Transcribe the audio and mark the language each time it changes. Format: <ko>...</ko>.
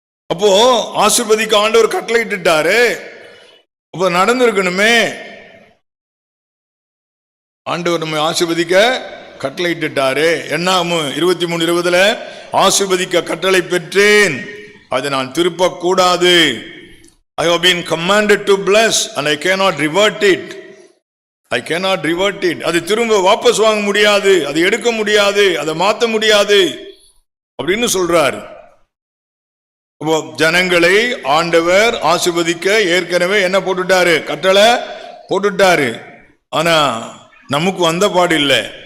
<ta>அப்போ ஆசீர்வதிக்க ஆண்டவர் கட்டளையிட்டுட்டாரு, அப்போ நடந்திருக்கணுமே. ஆண்டவர் நம்ம ஆசீர்வதிக்க கட்டளையிட்டுட்டாரு. என்னாகும் 23:20 ஆசீர்வதிக்க கட்டளை பெற்றேன், அதை நான் திருப்ப கூடாது.</ta> <en>I have been commanded to bless and I cannot revert it. I cannot revert it.</en> <ta>அது திரும்ப வாபஸ் வாங்க முடியாது, அதை எடுக்க முடியாது, அதை மாற்ற முடியாது அப்படின்னு சொல்றார். அப்போ ஜனங்களை ஆண்டவர் ஆசீர்வதிக்க ஏற்கனவே என்ன போட்டுட்டாரு? கட்டளை போட்டுட்டாரு. ஆனா நமக்கு வந்த பாடு இல்லை.</ta>